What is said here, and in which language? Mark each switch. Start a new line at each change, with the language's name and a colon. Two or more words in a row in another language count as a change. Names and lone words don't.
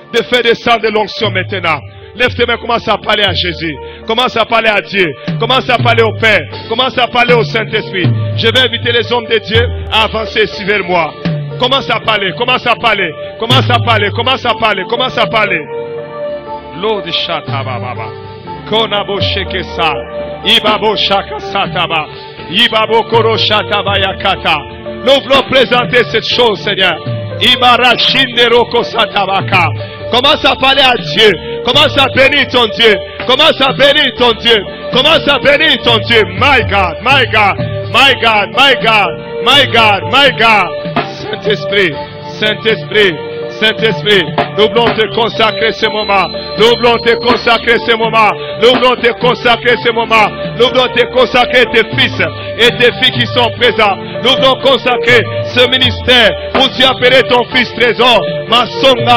French: de faire descendre l'onction maintenant. Lève tes mains, commence à parler à Jésus. Commence à parler à Dieu. Commence à parler au Père. Commence à parler au Saint-Esprit. Je vais inviter les hommes de Dieu à avancer vers moi. Commence à parler, commence à parler, commence à parler, commence à parler, commence à parler. L'eau de Chatababa. Konabo Shekesa. Ibabo Shaka Sataba. Ibabo Koro Shataba Yakata. Nous voulons présenter cette chose, Seigneur. Ibara Shinderoko Satabaka. Commence à parler à Dieu. Commence à bénir ton Dieu. Commence à bénir ton Dieu. Commence à bénir ton Dieu.
English: My God, my God, my God, my God, my God, my God.
French: Saint-Esprit, Saint-Esprit, Saint-Esprit, nous voulons te consacrer ce moment. Nous voulons te consacrer ce moment. Nous voulons te consacrer ce moment. Nous voulons te consacrer tes fils et tes filles qui sont présents. Nous voulons consacrer ce ministère où tu as appelé ton fils trésor, Massonga.